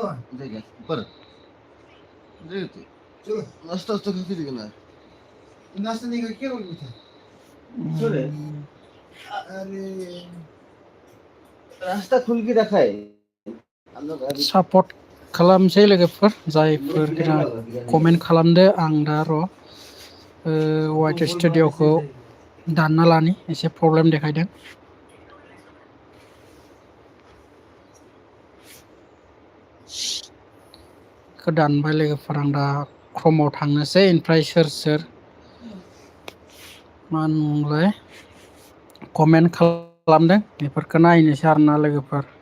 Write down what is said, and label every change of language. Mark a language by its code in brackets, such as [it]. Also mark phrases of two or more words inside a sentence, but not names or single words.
[mr] जायगा बरं जायगा चलो नाश्ता तो किती गेला नाश्ता नाही का केलं मी चले [hi] अरे रास्ता खुल के रखा है [brx] सापर्ट खालामसै लोगोफोर जायफोर कमेन्ट खालामदो। आं दा र' वाइटि स्टुडिअ'खौ दानना लानि एसे प्रब्लेम देखायदों। दानबाय लोगोफोर आं दा क्रोमआव थांनोसै ओमफ्राय सोर मा होनोमोनलाय कमेन्ट खालामदों बेफोरखौ नायनोसै आरोना लोगोफोर।